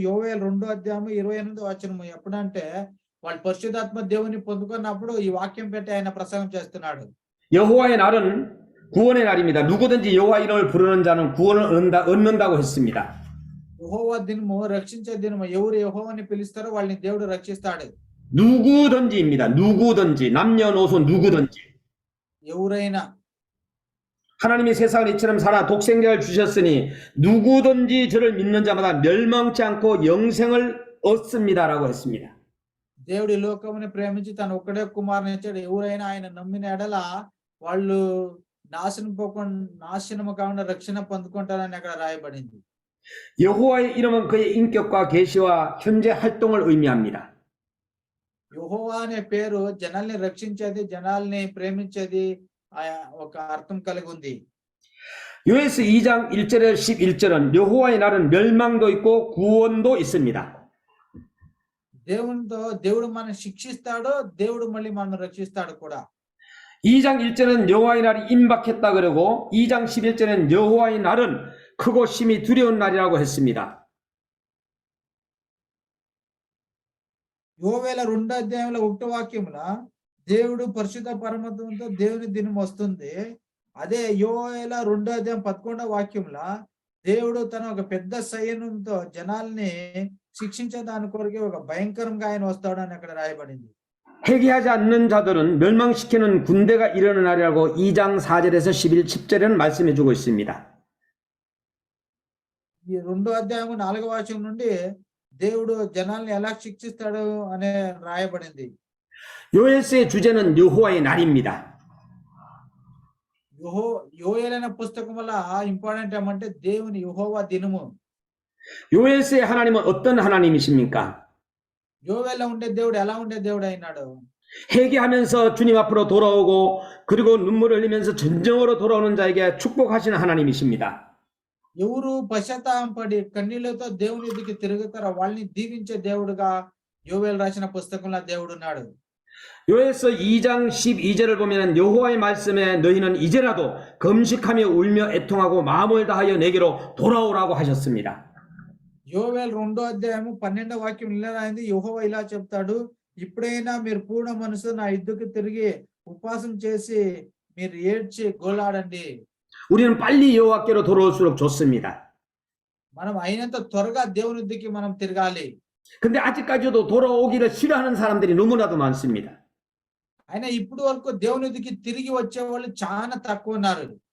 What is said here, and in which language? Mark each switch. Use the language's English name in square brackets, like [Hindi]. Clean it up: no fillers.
[Telugu] యోవేలు 2:28 ఎప్పుడంటే వాళ్ళు పరిశుద్ధాత్మ దేవుని పొందుకున్నప్పుడు ఈ వాక్యం పెట్టి ఆయన ప్రసంగం చేస్తున్నాడు. [Korean] 여호와의 날은 구원의 날입니다. 누구든지 여호와 이름을 부르는 자는 구원을 얻는다고 했습니다. [Telugu] యెహోవా దినము రక్షించే దినము. ఎవరు యెహోవాని పిలుస్తారో వాళ్ళని దేవుడు రక్షిస్తాడు. [Korean] 누구든지입니다. 누구든지 남녀노소 누구든지. [Telugu] ఎవరైనా. [Korean] 하나님이 세상을 이처럼 살아 독생자를 주셨으니 누구든지 저를 믿는 자마다 멸망치 않고 영생을 얻습니다라고 했습니다. [Telugu] దేవుడి లోకముని ప్రేమించి తన ఒక్కడే కుమారుని ఇచ్చాడు. ఎవరైనా ఆయన నమ్మిన ఎడల వాళ్ళు నాశనము కాకుండా రక్షణ పొందుకుంటారని అక్కడ రాయబడింది. [Korean] 여호와의 이름은 그의 인격과 계시와 현재 활동을 의미합니다. [Telugu] యెహోవా అనే పేరు జనాల్ని రక్షించేది, జనాల్ని ప్రేమించేది ఒక అర్థం కలిగి ఉంది. [Korean] 요엘서 2장 1절에서 11절은 여호와의 날은 멸망도 있고 구원도 있습니다. [Telugu] దేవుడు మనం శిక్షిస్తాడు, దేవుడు మళ్ళీ మనం రక్షిస్తాడు కూడా. [Korean] 2장 1절은 여호와의 날이 임박했다 그러고 2장 11절은 여호와의 날은 크고 심히 두려운 날이라고 했습니다. [Telugu] యోవేల 2:1 దేవుడు పరిశుద్ధ పరమత్వంతో దేవుని దినం వస్తుంది. అదే యోవేల 2:11 దేవుడు తన ఒక పెద్ద సైన్యంతో జనాల్ని శిక్షించే దాని కొరకే ఒక భయంకరంగా ఆయన వస్తాడు అని అక్కడ రాయబడింది. [Korean] 회개하지 않는 자들은 멸망시키는 군대가 일어나는 날이라고 2장 4절에서 11, 10절에는 말씀해 주고 있습니다. [Telugu] ఈ 2:4 నుండి దేవుడు జనాల్ని ఎలా శిక్షిస్తాడు అనే రాయబడింది. [Korean] 요엘서의 주제는 여호와의 날입니다. [Telugu] యోయేలు అనే పుస్తకం వల్ల ఇంపార్టెంట్ ఏమంటే దేవుని యెహోవా దినము. [Korean] 요엘서의 하나님은 어떤 하나님이십니까? [Telugu] యోవేల్లో ఉండే దేవుడు ఎలా ఉండే దేవుడు అయినాడు? [Korean] 회개하면서 주님 앞으로 돌아오고 그리고 눈물을 흘리면서 전정으로 돌아오는 자에게 축복하시는 하나님이십니다. [Telugu] ఎవరు పశ్చాత్తాపడి కన్నీళ్లతో దేవుని ఎదుటికి తిరుగుతారో వాళ్ళని దీవించే దేవుడుగా యోవేలు రాసిన పుస్తకంలో దేవుడు ఉన్నాడు. [Korean] 요엘서 2장 12절을 보면 여호와의 말씀에 너희는 이제라도 금식하며 울며 애통하고 마음을 다하여 내게로 돌아오라고 하셨습니다. [Telugu] యోవేలు 2వ అధ్యాయము 12వ వాక్యం ఇలా రాయింది. యెహోవా ఇలా చెప్తాడు, ఇప్పుడైనా మీరు పూర్ణ మనసు నా యుద్ధకు తిరిగి ఉపవాసం చేసి మీరు ఏడ్చి గోలాడండి. [Korean] 우리는 빨리 여호와께로 돌아올수록 좋습니다. [Telugu] మనం అయినంత త్వరగా దేవుని యుద్ధకి మనం తిరగాలి. [Korean] 근데 아직까지도 돌아오기를 싫어하는 사람들이 너무나도 많습니다. [Telugu] అయినా ఇప్పుడు వరకు దేవుని యుద్ధకి తిరిగి వచ్చే వాళ్ళు చాలా తక్కువ ఉన్నారు.